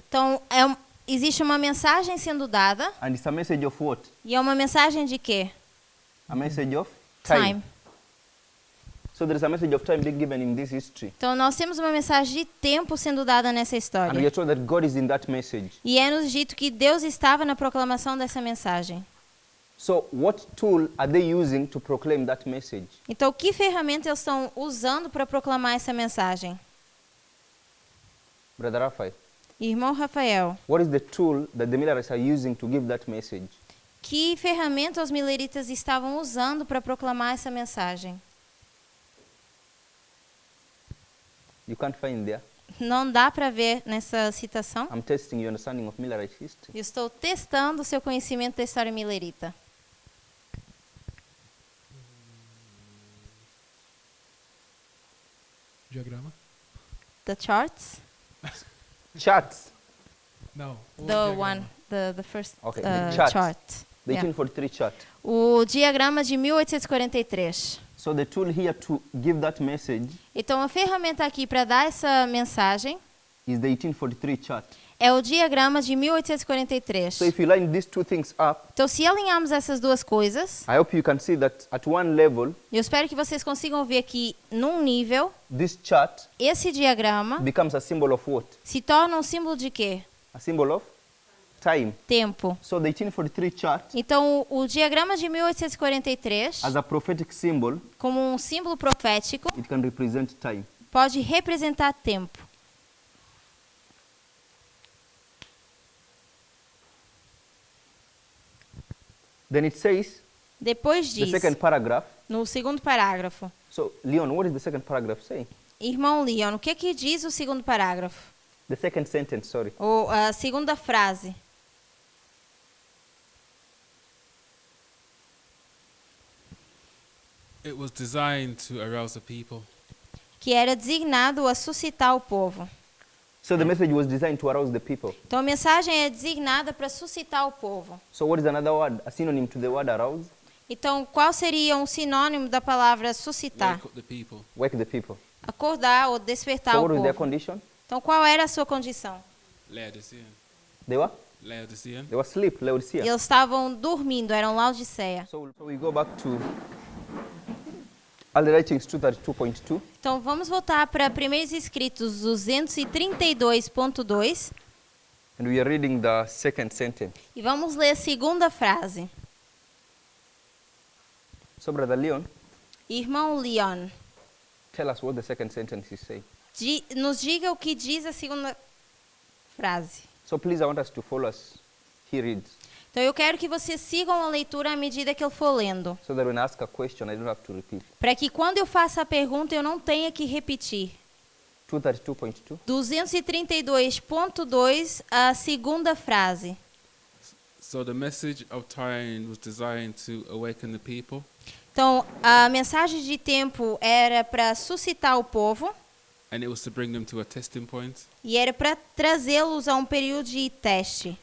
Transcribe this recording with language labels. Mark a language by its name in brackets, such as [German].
[Portuguese] Então, existe uma mensagem sendo dada. [English] and it's a message of what? [Portuguese] E é uma mensagem de quê? [English] A message of time. Time. So there is a message of time being given in this history. [Portuguese] Então, nós temos uma mensagem de tempo sendo dada nessa [English] And we [Portuguese] história. [English] are told that God is in that message. [Portuguese] E é nos dito que Deus estava na proclamação dessa mensagem. [English] So what tool are they using to proclaim that message? [Portuguese] Então, que ferramenta eles estão usando para proclamar essa mensagem? [English] Brother Raphael, [Portuguese] Irmão Rafael, [English] what is the tool that the Millerites are using to give that message? [Portuguese] que ferramenta os mileritas estavam usando para proclamar essa mensagem? [English] You can't find there. [Portuguese] Não dá para ver nessa citação. [English] I'm testing your understanding of Millerite history. [Portuguese] Eu estou testando o seu conhecimento da história milerita. Diagrama? [English] The charts? Charts. [Portuguese] Não. o [English] The [Portuguese] diagrama. [English] one, the first Okay, the chart. chart. The Yeah. 1843 chart. [Portuguese] O diagrama de 1843. [English] So the tool here to give that message [Portuguese] Então, a ferramenta aqui para dar essa mensagem [English] is the 1843 chart. [Portuguese] é o diagrama de 1843. [English] So if you line these two things up, [Portuguese] Então, se alinharmos essas duas coisas, [English] I hope you can see that at one level, [Portuguese] eu espero que vocês consigam ver que, num nível, [English] this chart [Portuguese] esse diagrama [English] becomes a symbol of what? [Portuguese] se torna um símbolo de quê? [English] A symbol of time. [Portuguese] Tempo. [English] So the 1843 chart, [Portuguese] Então, o diagrama de 1843, [English] as a prophetic symbol, [Portuguese] como um símbolo profético, [English] it can represent time. [Portuguese] pode representar tempo. [English] Then it says, [Portuguese] Depois [English] the [Portuguese] diz, [English] second paragraph. [Portuguese] no segundo parágrafo, [English] So, Leon, what is the second paragraph saying? [Portuguese] irmão Leon, o que diz o segundo parágrafo? [English] The second sentence, sorry. [Portuguese] Ou a segunda frase? [English] It was designed to arouse the people. [Portuguese] Que era designado a suscitar o povo. [English] So the message was designed to arouse the people. [Portuguese] Então, a mensagem é designada para suscitar o povo. [English] So what is another word, a synonym to the word arouse? [Portuguese] Então, qual seria um sinônimo da palavra suscitar? [English] Wake up the people. Wake the people. [Portuguese] Acordar ou despertar [English] So [Portuguese] o [English] what was their [Portuguese] povo. [English] condition? [Portuguese] Então, qual era a sua condição? [English] Laodicea. They were? Laodicean. They were asleep, Laodicea. [Portuguese] Eles estavam dormindo, eram Laodiceia. [English] So we go back to Early Writings 232.2. [Portuguese] Então vamos voltar para Primeiros Escritos 232.2 [English] And we are reading the second sentence. [Portuguese] e vamos ler a segunda frase. [English] So, Brother Leon, [Portuguese] Irmão Leon, [English] tell us what the second sentence is saying. [Portuguese] nos diga o que diz a segunda frase. [English] So please, I want us to follow as he reads, [Portuguese] Então eu quero que vocês sigam a leitura à medida que ele for lendo, [English] so that when I ask a question, I don't have to repeat. [Portuguese] para que quando eu faça a pergunta eu não tenha que repetir. 232.2. 232.2, a segunda frase. [English] So the message of time was designed to awaken the people, [Portuguese] Então, a mensagem de tempo era para suscitar o povo [English] and it was to bring them to a testing point. [Portuguese] e era para trazê-los a um período de teste.